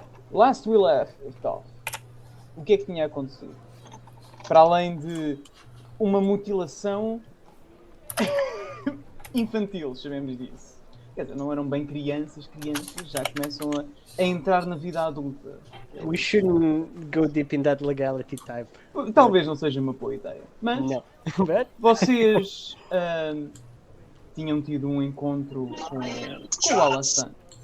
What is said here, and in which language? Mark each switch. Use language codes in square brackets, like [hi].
[en] Last we left off. [pt] O que é que tinha acontecido? Para além de uma mutilação infantil, chamemos disso. Quer dizer, não eram bem crianças, já começam a entrar na vida adulta. [en] We shouldn't go deep in that legality type. [pt] Talvez não seja uma boa ideia. Mas [en] No. But [pt] vocês tinham tido um encontro com o Alassane.